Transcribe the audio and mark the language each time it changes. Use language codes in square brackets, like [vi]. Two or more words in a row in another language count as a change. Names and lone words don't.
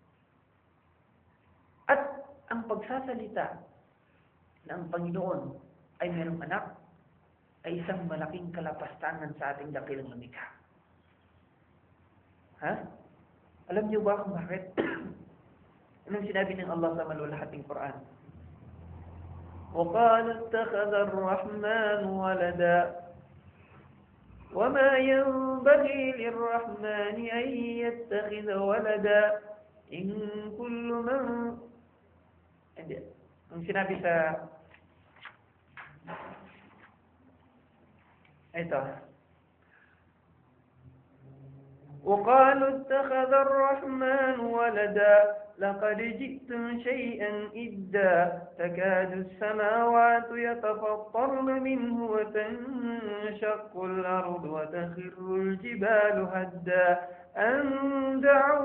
[tl] At ang pagsasalita na ang Panginoon ay mayroong anak, ay isang malaking kalapastangan sa ating dakilang lumikha. Ha? Alam niyo ba kung bakit? Anong sinabi ng Allah sa malulahating Quran? [ar] وَقَالَ اتَّخَذَ الرَّحْمَنُ وَلَدًا وَمَا يَنبَغِي لِلرَّحْمَنِ أَن يَتَّخِذَ وَلَدًا إِن كُلُّ مَن [tl] ang sinabi sa [ar] ito وقالوا اتخذ الرحمن ولدا لقد جئتم شيئا إدا تكاد السماوات يتفطرن منه وتنشق الأرض وتخر الجبال هدا أن دعوا